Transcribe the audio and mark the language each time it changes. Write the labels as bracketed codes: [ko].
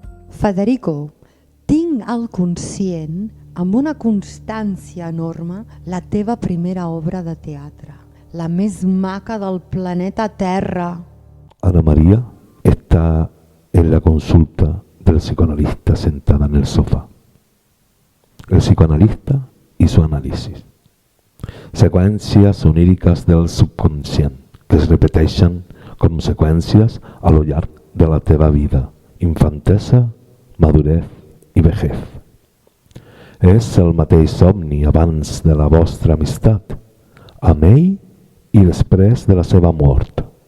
[ca] Federico, tinc al conscient, amb una constància enorme, la teva primera obra de teatre, la més maca del planeta Terra. [es] Ana María está en la consulta del psicoanalista sentada en el sofá. El psicoanalista y su análisis. [ca] Seqüències oníricas del subconscient que es repeteixen com seqüències a lo llarg de la teva vida, infantesa, [es] madurez i vejez. [ca] És el mateix somni abans de la vostra amistat, amb ell i després de la seva mort.